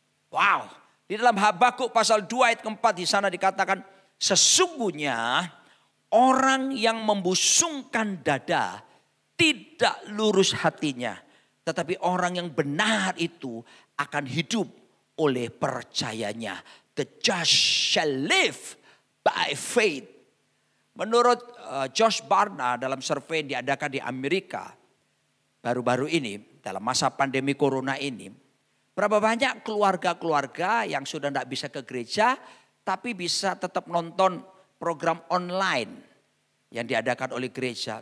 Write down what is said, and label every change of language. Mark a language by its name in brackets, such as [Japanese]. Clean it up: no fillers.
[Indonesian] Wow. Di dalam Habakuk pasal 2 ayat keempat di sana dikatakan, sesungguhnya orang yang membusungkan dada tidak lurus hatinya. Tetapi orang yang benar itu akan hidup oleh percayanya. [English] The just shall live by faith. [Indonesian] Menurut Josh Barna dalam survei yang diadakan di Amerika. Baru-baru ini dalam masa pandemi corona ini. Berapa banyak keluarga-keluarga yang sudah tidak bisa ke gereja. Tapi bisa tetap nonton program online yang diadakan oleh gereja.